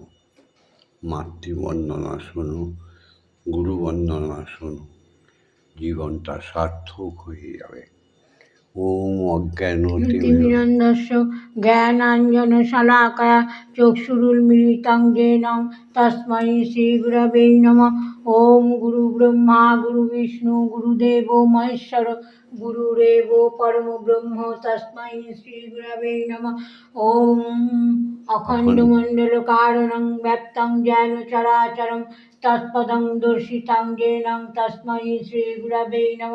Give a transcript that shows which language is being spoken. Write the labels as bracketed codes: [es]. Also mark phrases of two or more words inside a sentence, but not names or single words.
[bn] মাতৃবন্দনা শোনো, গুরু বন্দনা শোনো, জীবনটা সার্থক হয়ে যাবে। [sa] ওম তিমিরন্ধস্য জ্ঞানাঞ্জনশলাকয়া চক্ষুरुन्मीलितं येन तस्मै श्रीगुरवे नमः। ॐ गुरुब्रह्मा गुरुविष्णु गुरुदेवो महेश्वर गुरुरेव परमब्रह्म तस्मै श्रीगुरवे नमः। ॐ अखण्डमण्डलकारणं व्याप्तं येन चराचरं तत्पदं दर्शितं येन तस्मै श्रीगुरवे नमः।